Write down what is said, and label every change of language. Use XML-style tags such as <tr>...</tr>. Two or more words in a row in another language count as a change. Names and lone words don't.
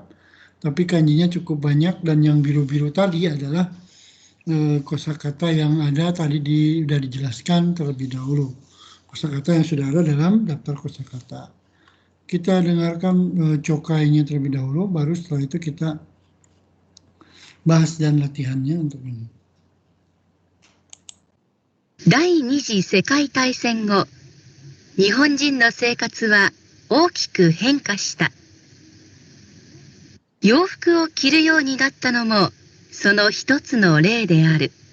<id>Tapi kanjinya cukup banyak dan yang biru-biru tadi adalah kosakata yang ada tadi sudah dijelaskan terlebih dahulu. Kosakata yang sudah ada dalam daftar kosakata. Kita dengarkan cokainya terlebih dahulu, baru setelah itu kita bahas dan latihannya untuk ini.</id> <ja>第二次世界大戦後、日本人の生活は大きく変化した。洋服を着るようになったのもその一つの例である。</ja>